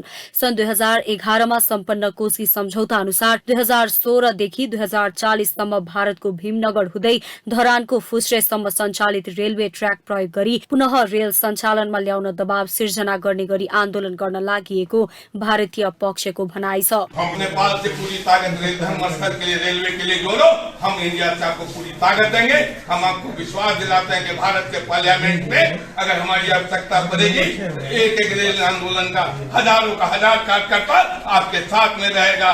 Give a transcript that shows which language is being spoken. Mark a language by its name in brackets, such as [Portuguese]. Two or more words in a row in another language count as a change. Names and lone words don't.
[Nepali] सन् 2011मा सम्पन्न कोशी सम्झौता अनुसार 2016 देखि 2040 सम्म भारतको भीमनगर हुँदै धरानको फुस्रेसम्म सञ्चालित रेलवे ट्र्याक प्रयोग गरी पुनः रेल सञ्चालनमा ल्याउन दबाव सिर्जना गर्ने गरी आन्दोलन गर्न लागिएको भारतीय पक्षको भनाइ छ। [Hindi] हम नेपाल से पूरी ताकत के लिए रेलवे के लिए जोड़ो, हम इंडिया से आपको पूरी ताकत देंगे। हम आपको विश्वास दिलाते हैं कि भारत के पार्लियामेंट में अगर हमारी आवश्यकता पड़ेगी एक एक रेल आंदोलन का हजारों का हजार कार्यकर्ता आपके साथ में रहेगा।